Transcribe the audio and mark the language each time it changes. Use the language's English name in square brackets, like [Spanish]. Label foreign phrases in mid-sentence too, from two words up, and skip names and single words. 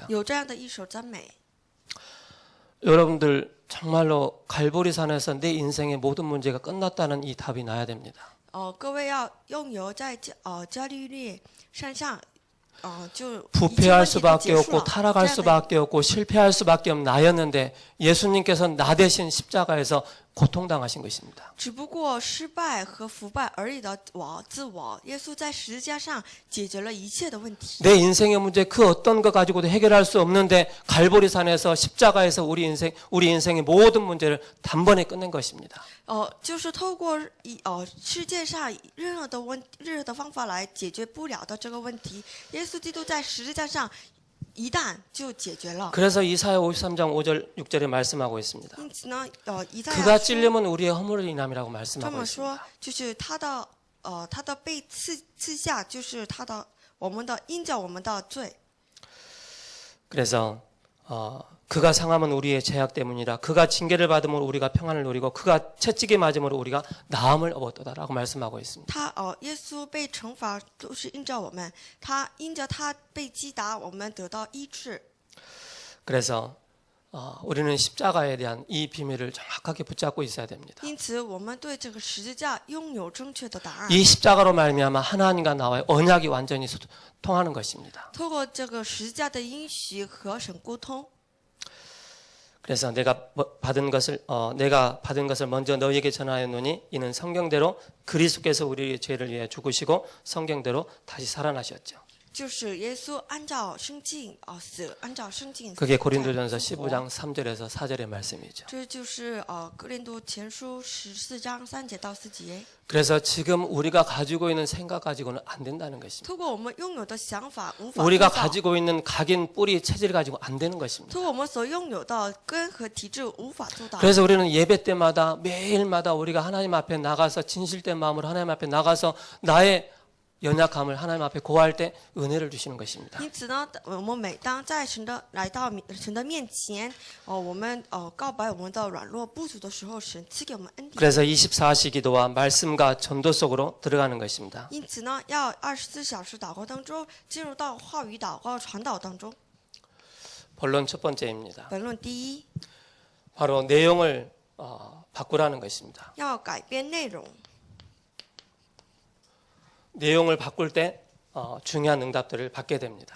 [Chinese] 有这样的一首赞美。 [Korean] 여러분들 정말로 갈보리 산에서 내 인생의 모든 문제가 끝났다는 이 답이 나야 됩니다. [Chinese] 各位要拥有在加利略山上，就一切 [Korean] 부패할 [Chinese] 问题都 [Korean] 수밖에 [Chinese] 结束 [Korean] 없고 [Chinese] 了。 [Korean] 타락할 [Chinese] 这样的 [Korean] 수밖에 없고 실패할 수밖에 없는 나였는데 예수님께서 나 대신 십자가에서 고통당하신 것입니다. [Chinese] 只不过失败和腐败而已的自我，耶稣在十字架上解决了一切的问题。 [Korean] 내 인생의 문제 그 어떤 것 가지고도 해결할 수 없는데 갈보리산에서 십자가에서 우리 인생의 모든 문제를 단번에 끝낸 것입니다. [Chinese] 就是透过世界上任何的方法来解决不了的这个问题，耶稣基督在十字架上一旦就解决了。 [Korean] 그래서 이사야 53장 5절 6절에 말씀하고 있습니다. [Chinese] 因此呢，以赛 [Korean] 그가 [Chinese] 亚书 [Korean] 찔림은 우리의 허물을 인함이라고 [Chinese] 这 [Korean] 말씀하고 [Chinese] 么说 [Korean] 있습니다. ， [Chinese] 就是他的被刺下，就是我们的因着我们的罪。 [Korean] 그래서 그가 상함은 우리의 죄악 때문이라 그가 징계를 받음으로 우리가 평안을 누리고 그가 채찍에 맞음으로 우리가 나음을 얻었다라고 말씀하고 있습니다. [Chinese] 耶稣被惩罚都是因着我们，因着他被击打，我们得到医治。 [Korean] 그래서 우리는 십자가에 대한 이 비밀을 정확하게 붙잡고 있어야 됩니다. [Chinese] 因此，我们对这个十字架拥有正确的答案。 [Korean] 이 십자가로 말미암아 하나님과 나와의 언약이 완전히 통하는 것입니다. [Chinese] 透过这个十字架的应许和神沟通。 [Korean] 그래서 내가 받은 것을 먼저 너희에게 전하였노니 이는 성경대로 그리스도께서 우리의 죄를 위해 죽으시고 성경대로 다시 살아나셨죠. [Chinese] 就是耶稣按照圣经死，按照圣经。 [Korean] 그게 고린도전서 15장 3절에서 4절의 말씀이죠. [Chinese] 这就是哥林多前书14章3节到4节。 [Korean] 그래서 지금 우리가 가지고 있는 생각 가지고는 안 된다는 것입니다. [Chinese] 透过我们拥有的想法无法 [Korean] 우리가 [Chinese] 做到， [Korean] 가지고 있는 각인 뿌리 체질 가지고 안 되는 것입니다. [Chinese] 透过我们所拥有的根和体质无法做到。 [Korean] 그래서 우리는 예배 때마다 매일마다 우리가 하나님 앞에 나가서 진실된 마음으로 하나님 앞에 나가서 나의 연약함을 하나님 앞에 고할 때 은혜를 주시는 것입니다. [Chinese] 因此呢，我们每当在来到神的面前，我们告白我们的软弱不足的时候，神赐给我们恩典。 [Korean] 그래서 24시 기도와 말씀과 전도 속으로 들어가는 것입니다. [Chinese] 因此呢，要24小时祷告当中，进入到话语祷告传导当中。 [Korean] 본론 첫 번째입니다. [Chinese] 本论第一， [Korean] 바로 내용을 바꾸라는 것입니다. [Chinese] 要改变内容。 [Korean] 내용을 바꿀 때 중요한 응답들을 받게 됩니다.